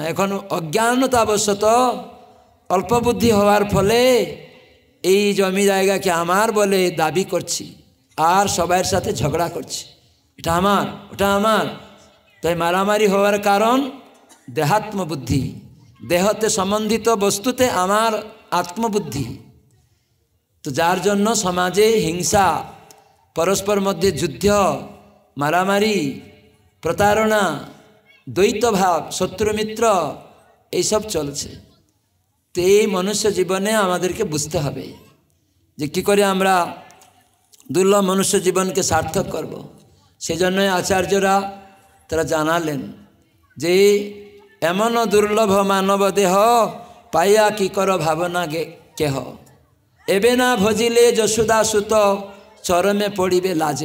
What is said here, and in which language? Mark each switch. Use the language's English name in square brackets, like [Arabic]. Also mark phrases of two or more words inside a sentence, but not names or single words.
[Bangla] এখন অজ্ঞানতাবশত অল্প বুদ্ধি হওয়ার ফলে এই জমি জায়গাকে আমার বলে দাবি করছি, আর সবার সাথে ঝগড়া করছি, এটা আমার ওটা আমার। তাই মারামারি হওয়ার কারণ দেহাত্মবুদ্ধি, দেহতে সম্বন্ধিত বস্তুতে আমার আত্মবুদ্ধি। তো যার জন্য সমাজে হিংসা পরস্পর মধ্য যুদ্ধ মারামারি প্রতারণা দ্বৈত ভাব শত্রু মিত্র এই সব চলছে। তো এই মনুষ্য জীবনে আমাদেরকে বুঝতে হবে যে কী করে আমরা দুর্লভ মনুষ্য জীবনকে সার্থক করব। সেজন্যই আচার্যরা তারা জানালেন যে এমন দুর্লভ মানব দেহ পাইয়া কি কর ভাবনা কেহ, এবে না ভজিলে যশোদা সুত চরমে পড়িবে লাজে।